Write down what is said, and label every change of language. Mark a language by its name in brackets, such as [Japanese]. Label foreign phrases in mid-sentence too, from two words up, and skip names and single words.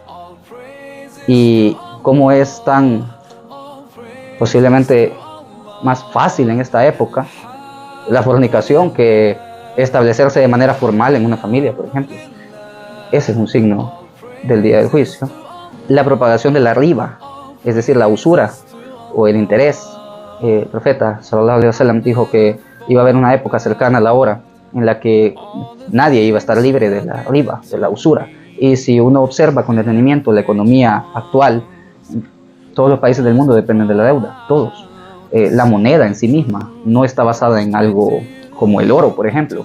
[Spanish] Y cómo es tan posiblemente más fácil en esta época la fornicación que establecerse de manera formal en una familia, por ejemplo. Ese es un signo del día del juicio. La propagación de la riba, es decir, la usura o el interés. El profeta [Arabic] صلى الله عليه وسلم [Spanish] dijo que iba a haber una época cercana a la hora en la que nadie iba a estar libre de la riba, de la usura. Y si uno observa con detenimiento la economía actual, todos los países del mundo dependen de la deuda, todos. La moneda en sí misma no está basada en algo como el oro, por ejemplo.